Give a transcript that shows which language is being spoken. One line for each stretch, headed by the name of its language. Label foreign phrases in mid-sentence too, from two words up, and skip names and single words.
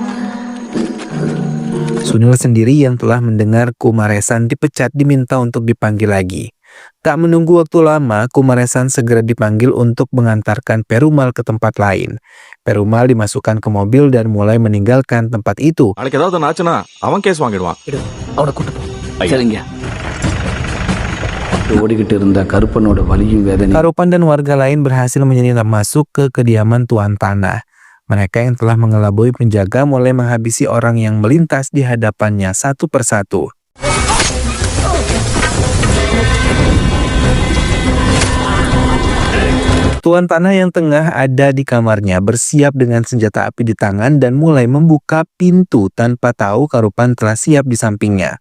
Indonesian: Sunil sendiri yang telah mendengar Kumaresan dipecat diminta untuk dipanggil lagi. Tak menunggu waktu lama, Kumaresan segera dipanggil untuk mengantarkan Perumal ke tempat lain. Perumal dimasukkan ke mobil dan mulai meninggalkan tempat itu.
Tamil: நாளைக்கு ஏதாவது ஆச்சுனா அவன் கேஸ் வாங்கிடுவான். அவனை கூட்டு போ. சரிங்க. ஓடிக்கிட்டு இருந்த கருப்பனோட வலியும் வேதனை.
Indonesian: Karupan dan warga lain berhasil menyelinap masuk ke kediaman tuan tanah. Mereka yang telah mengelabui penjaga mulai menghabisi orang yang melintas di hadapannya satu persatu. Tuan tanah yang tengah ada di kamarnya bersiap dengan senjata api di tangan dan mulai membuka pintu tanpa tahu Karupan telah siap di sampingnya.